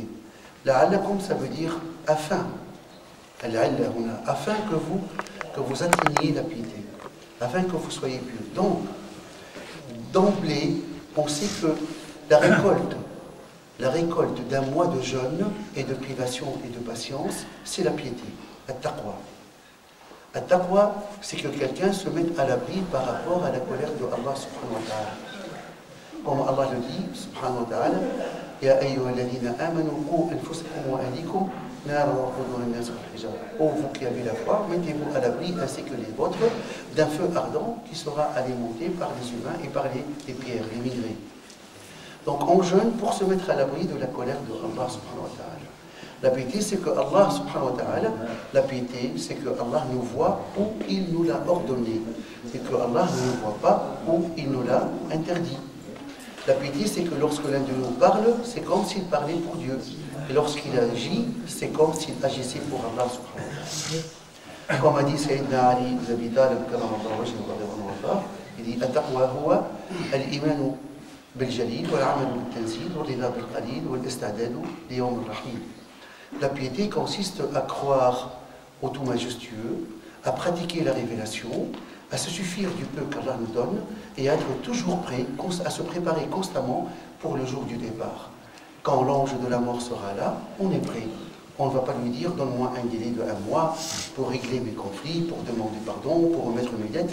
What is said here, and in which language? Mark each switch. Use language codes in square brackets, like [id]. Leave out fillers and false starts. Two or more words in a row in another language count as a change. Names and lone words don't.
[fr] La'allakum, ça veut dire afin. Afin que vous atteigniez la piété, afin que vous soyez pieux. Donc, d'emblée, on sait que la récolte d'un mois de jeûne et de privation et de patience, c'est la piété, at-taqwa. At-taqwa, c'est que quelqu'un se mette à l'abri par rapport à la colère de Allah [ar] سبحانه وتعالى. [fr] Comme Allah le dit, [ar] سبحانه وتعالى يا أيها الذين آمنوا قوا أنفسكم وأهليكم نارا وقودها الناس والحجارة. [fr] Ô vous qui avez la foi, mettez-vous à l'abri ainsi que les vôtres d'un feu ardent qui sera alimenté par les humains et par les pierres, les minerais. Donc on jeûne pour se mettre à l'abri de la colère de Allah [ar] سبحانه وتعالى. [fr] La piété, c'est que Allah [ar] سبحانه وتعالى, [fr] la piété, c'est que Allah nous voit où il nous l'a ordonné, et que Allah ne nous voit pas où il nous l'a interdit. La piété, c'est que lorsque l'un de nous parle, c'est comme s'il parlait pour Dieu. Et lorsqu'il agit, c'est comme s'il agissait pour Allah [ar] سبحانه وتعالى. [fr] Comme a dit Sayyidina Ali ibn Abi Talib, il dit [ar] التقوى هو الإيمان بالجليل والعمل بالتنزيل والرضا بالقليل والاستعداد ليوم الرحيم. [fr] La piété consiste à croire au tout majestueux, à pratiquer la révélation, à se suffire du peu qu'Allah nous donne et à être toujours prêt, à se préparer constamment pour le jour du départ. Quand l'ange de la mort sera là, on est prêt. On ne va pas lui dire « donne-moi un délai de 1 mois pour régler mes conflits, pour demander pardon, pour remettre mes dettes ».